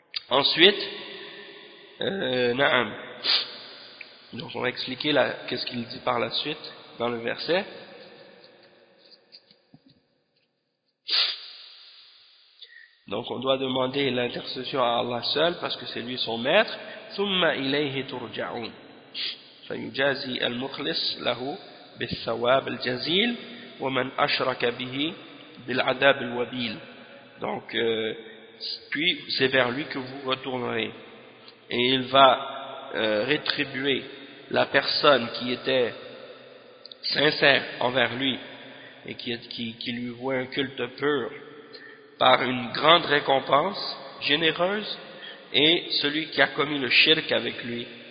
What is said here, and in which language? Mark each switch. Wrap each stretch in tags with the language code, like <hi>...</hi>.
<fr>Ensuite, Naam. Donc on va expliquer qu'est-ce qu'il dit par la suite dans le verset. Donc on doit demander l'intercession à Allah seul parce que c'est lui son maître.</fr> <ar>Thumma ilayhi turja'un. فيجازي المخلص له بالثواب الجزيل ومن أشرك به بالعذاب الوبيل.</ar> <fr>Donc puis c'est vers lui que vous retournerez et il va rétribuer la personne qui était sincère envers lui et qui lui vouait un culte pur par une grande récompense généreuse et celui qui a commis le shirk avec lui.</fr>